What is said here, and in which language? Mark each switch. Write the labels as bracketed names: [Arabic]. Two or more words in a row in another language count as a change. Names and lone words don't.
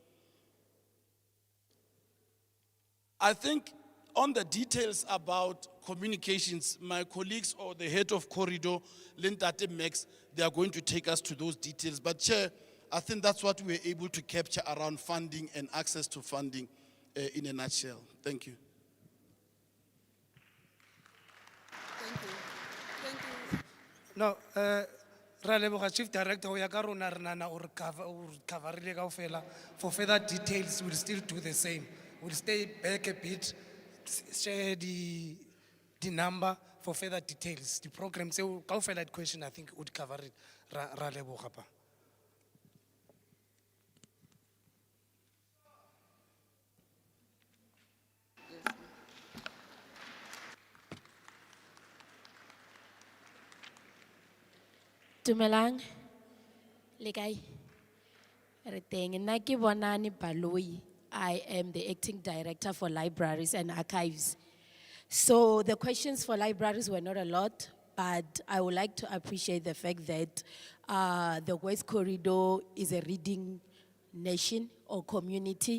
[English] I think on the details about communications, my colleagues or the head of corridor, Lintate Max, they are going to take us to those details. But Chair, I think that's what we were able to capture around funding and access to funding in a nutshell. Thank you. No, [Tswana] ra leboga [English] Chief Director [Tswana] o ya ka rona re nana o re coverile kaofela. [English] For further details, we'll still do the same. We'll stay back a bit, share the number for further details. The program, so kaofela question I think would cover it. [Tswana] Ra leboga pa. Dumelang, le kae? Re teng, nna ke Bonani Baloi. [English] I am the acting director for libraries and archives. So the questions for libraries were not a lot, but I would like to appreciate the fact that the West Corridor is a reading nation or community.